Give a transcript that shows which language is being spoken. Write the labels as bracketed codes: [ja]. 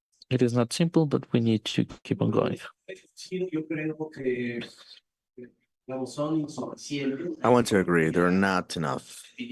[en] It is not simple, but we need to keep on going. [es] Yo creo que no son insuficientes. [en] I want to agree, they're not enough.